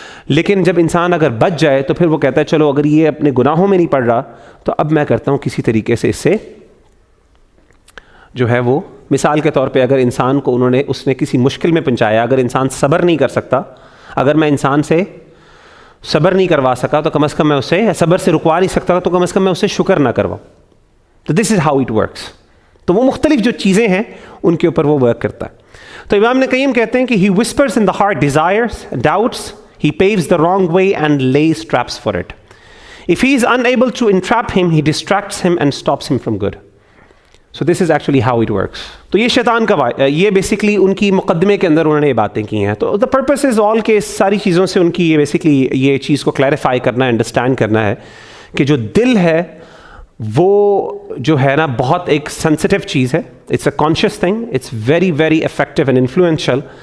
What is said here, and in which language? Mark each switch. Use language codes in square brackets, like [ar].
[hi] लेकिन जब इंसान अगर बच जाए, तो फिर वो कहता है चलो अगर ये अपने गुनाहों में नहीं पड़ रहा, तो अब मैं करता हूँ किसी तरीके से इससे जो है वो, मिसाल के तौर पे अगर इंसान को उसने किसी मुश्किल में पहुंचाया, अगर इंसान सब्र नहीं कर सकता, अगर मैं इंसान से सब्र नहीं करवा सका, तो कम से कम मैं उसे सब्र से रुकवा नहीं सकता, तो कम से कम मैं उसे शुक्र ना करवाऊँ. तो [en] This is how it works. [hi] तो वो मुख्तलिफ जो चीज़ें हैं उनके ऊपर वो वर्क करता है. तो इमाम ने कईम कहते हैं कि [en] He whispers in the heart desires, doubts, he paves the wrong way and lays traps for it. If he is unable to entrap him, he distracts him and stops him from good. So this is actually how it works. [hi] तो ये शैतान का ये basically उनकी मुकदमे के अंदर उन्होंने ये बातें की हैं. तो [en] the purpose is all [hi] के सारी चीज़ों से उनकी ये बेसिकली ये चीज़ को क्लैरिफाई करना है, अंडरस्टैंड करना है कि जो दिल है वो जो है ना बहुत एक सेंसिटिव चीज़ है. [en] It's a conscious thing, it's very very effective and influential.